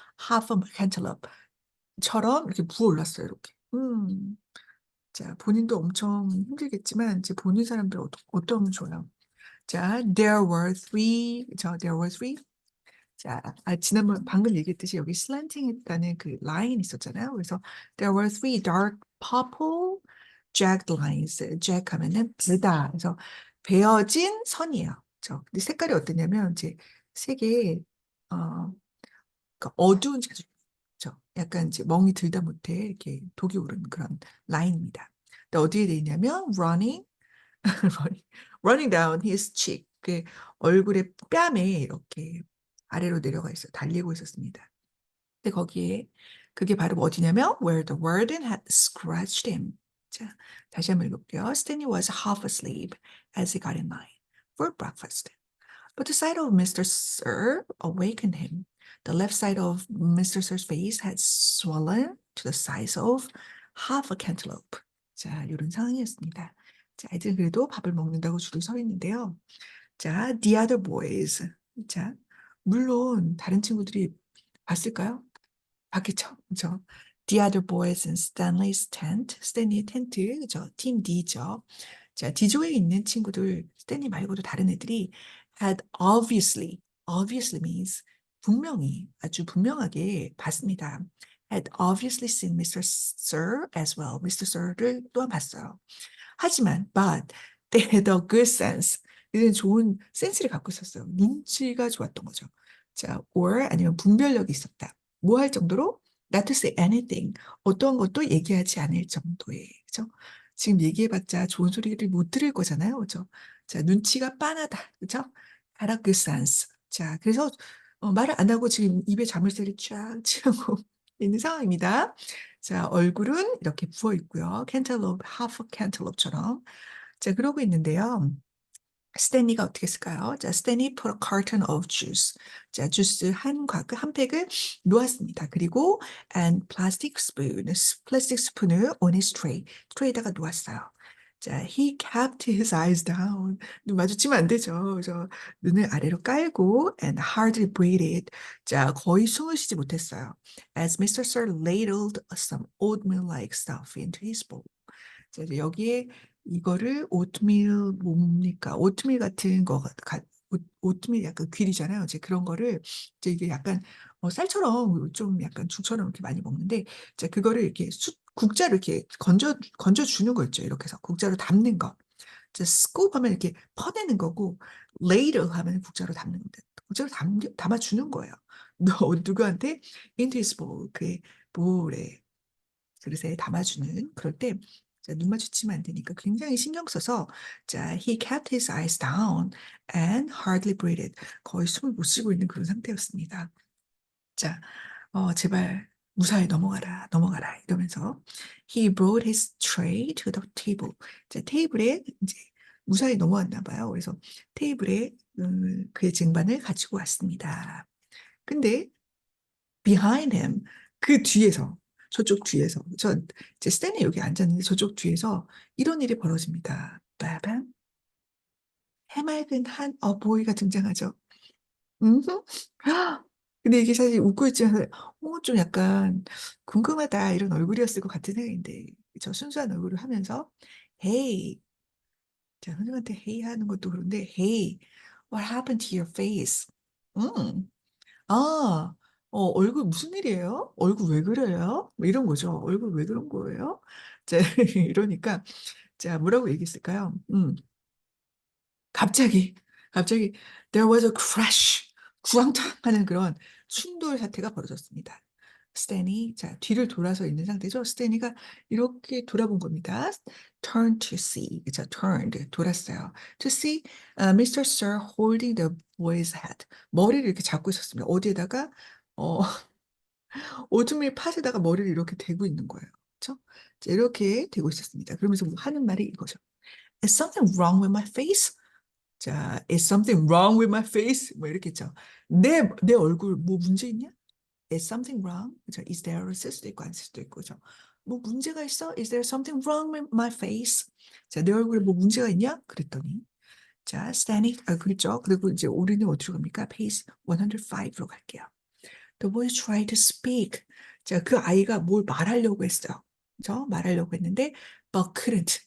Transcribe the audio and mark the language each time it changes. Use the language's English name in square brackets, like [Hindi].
[English] half a cantaloupe [Korean] 처럼 이렇게 부어 올랐어요. 이렇게. 자, 본인도 엄청 힘들겠지만 이제 보는 사람들 어떠면 좋아요. [English] 자, there were three. [Korean] 자, 지난번 방금 얘기했듯이 여기 슬란팅 했다는 그 라인 있었잖아요. 그래서 [English] there were three dark purple jagged lines. [Korean] jag 하면은 베다. 그래서 베어진 선이에요. 근데 색깔이 어떠냐면 이제 색이 그러니까 어두운 자죠. 약간 이제 멍이 들다 못해 이렇게 독이 오르는 그런 라인입니다. 근데 어디에 돼 있냐면 [English] running, running down his cheek. [Korean] 그 얼굴의 뺨에 이렇게 아래로 내려가 있어 달리고 있었습니다. 근데 거기에 그게 바로 어디냐면 [English] where the warden had scratched him. [Korean] 자, 다시 한번 읽어볼게요. [English] Stanley was half asleep as he got in line for breakfast. But the sight of Mr. Sir awakened him. The left side of Mr. Sir's face had swollen to the size of half a cantaloupe. [Korean] 자, 이런 상황이었습니다. 자, 애들은 그래도 밥을 먹는다고 줄을 서 있는데요. [English] 자, the other boys. [Korean] 자, 물론 다른 친구들이 봤을까요? 봤겠죠? 그죠? [English] The other boys in Stanley's tent. [Korean] 스탠리의 텐트, 그죠? 팀 D죠. 자, D조에 있는 친구들, 스탠리 말고도 다른 애들이 [English] had obviously means [Korean] 분명히, 아주 분명하게 봤습니다. [English] had obviously seen Mr. Sir as well. Mr. Sir를 [Korean] 또한 봤어요. 하지만, [English] but they had a good sense. [Korean] 이들은 좋은 센스를 갖고 있었어요. 눈치가 좋았던 거죠. 자, or 아니면 분별력이 있었다. 뭐 할 정도로? [English] Not to say anything. [Korean] 어떤 것도 얘기하지 않을 정도의, 그죠? 지금 얘기해봤자 좋은 소리를 못 들을 거잖아요. 그죠? 자, 눈치가 빤하다. 그죠? [English] Had a good sense. [Korean] 자, 그래서 말을 안 하고 지금 입에 자물쇠를 쫙 채우고 있는 상황입니다. 자, 얼굴은 이렇게 부어 있고요. 캔탈롭, 하프 캔탈롭처럼. 자, 그러고 있는데요. 스탠리가 어떻게 했을까요? [English] 자, 스탠리 put a carton of juice. [Korean] 자, 주스 한 팩을 놓았습니다. 그리고 [English] and [Korean] 플라스틱 스푼을 [English] on his tray. [Korean] 트레이에다가 놓았어요. [English] 자, he kept his eyes down. [Korean] 눈 마주치면 안 되죠. 그래서 눈을 아래로 깔고 [English] and hardly breathed. 자, [Korean] 거의 숨을 쉬지 못했어요. [English] As Mr. Sir ladled some oatmeal-like stuff into his bowl. [Korean] 자, 이제 여기에 이거를 오트밀 뭡니까? 오트밀 같은 거, 오트밀 약간 귀리잖아요. 이제 그런 거를 이제 이게 약간 쌀처럼 좀 약간 죽처럼 이렇게 많이 먹는데, 자, 그거를 이렇게 국자로 이렇게 건져 주는 거 있죠. 이렇게 해서 국자로 담는 거. 자, scoop 하면 이렇게 퍼내는 거고, later 하면 국자로 담는 건데, 국자로 담아주는 거예요. 너 누구한테? [English] into his bowl, [Korean] 그의 볼에, 그릇에 담아주는. 그럴 때, 자, 눈 마주치면 안 되니까 굉장히 신경 써서, 자, [English] he kept his eyes down and hardly breathed. [Korean] 거의 숨을 못 쉬고 있는 그런 상태였습니다. 자, 제발 무사히 넘어가라, 넘어가라 이러면서 [English] he brought his tray to the table. [Korean] 자, 테이블에 이제 무사히 넘어왔나 봐요. 그래서 테이블에 그의 쟁반을 가지고 왔습니다. 근데 [English] behind him, [Korean] 그 뒤에서, 저쪽 뒤에서, 이제 스탠이 여기 앉았는데 저쪽 뒤에서 이런 일이 벌어집니다. 빠밤. 해맑은 한 어보이가 등장하죠. 음흠. 근데 이게 사실 웃고 있지만, 좀 약간 궁금하다 이런 얼굴이었을 것 같은 생각인데, 저 순수한 얼굴을 하면서, Hey, 자, 선생님한테 Hey 하는 것도 그런데, [English] Hey, what happened to your face? [Korean] 음, 아, 얼굴 무슨 일이에요? 얼굴 왜 그래요? 뭐 이런 거죠. 얼굴 왜 그런 거예요? 자, 이러니까, 자, 뭐라고 얘기했을까요? 갑자기, 갑자기, [English] there was a crash. [Korean] 구황탕 하는 그런 충돌 사태가 벌어졌습니다. 스탠이, 자, 뒤를 돌아서 있는 상태죠. 스탠이가 이렇게 돌아본 겁니다. [English] Turn to see. [Korean] 자, turned, 돌았어요. [English] To see Mr. Sir holding the boy's head. [Korean] 머리를 이렇게 잡고 있었습니다. 어디에다가, 어, 오트밀 팥에다가 머리를 이렇게 대고 있는 거예요. 그렇죠? 자, 이렇게 대고 있었습니다. 그러면서 뭐 하는 말이 이거죠. [English] Is something wrong with my face? 자, is something wrong with my face? [Korean] 뭐 이렇게 했죠. 내 얼굴 뭐 문제 있냐? [English] Is something wrong? [Korean] 그죠? [English] Is there [Korean] 쓸 수도 있고 안 쓸 수도 있고, 그죠? 뭐 문제가 있어? [English] Is there something wrong with my face? [Korean] 자, 내 얼굴에 뭐 문제가 있냐? 그랬더니, 자, standing, 그렇죠. 그리고 이제 우리는 어디로 갑니까? [English] Page 105로 [Korean] 갈게요. [English] The boy tried to speak. [Korean] 자, 그 아이가 뭘 말하려고 했어요. 그죠? 말하려고 했는데, [English] but couldn't.